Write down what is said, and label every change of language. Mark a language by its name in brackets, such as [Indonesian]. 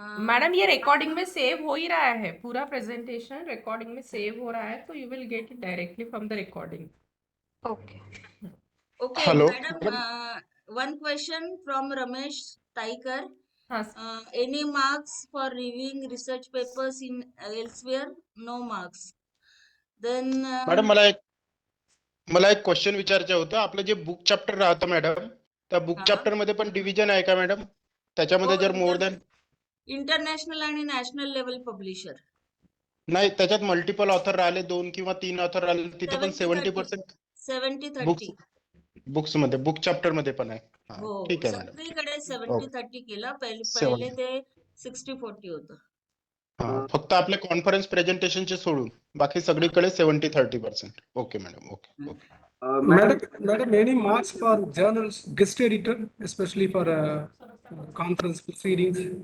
[Hindi] Madam ये recording में save हो ही रहा है, पूरा प्रेजेंटेशन रिकॉर्डिंग में सेव हो रहा है, तो [English] You will get it directly from the recording. Okay. Okay, hello madam, [Marathi] madam [English] one question from Ramesh Taikar. हाँ Any marks for reviewing research papers in elsewhere? No marks. Then, [Marathi] madam मला एक question विचारायचं होतं. आपलं जे book chapter राहतं madam, त्या book हा, चॅप्टर मध्ये पण डिव्हिजन आहे का मॅडम? त्याच्यामध्ये हो, जर [English] more than [Marathi] इंटरनॅशनल आणि नॅशनल लेवल पब्लिशर. नाही, त्याच्यात मल्टिपल ऑथर राहिले, 2 किंवा 3 ऑथर राहिले, तिथे पण 70-30. [English] 70% books 70-30. [Marathi] बुक्स मध्ये बुक चॅप्टर मध्ये पण आहे. हा, हो, ठीक आहे मॅडम. सगळीकडे [English] okay [Marathi] 70-30 केलं. पहिले 70. ते 60-40 होतं. हा, फक्त आपले कॉन्फरन्स प्रेझेंटेशनचे सोडून बाकी सगळीकडे 70-30%. [English] Okay madam. Okay okay. Madam, any marks for journals, guest editor, especially for conference proceedings?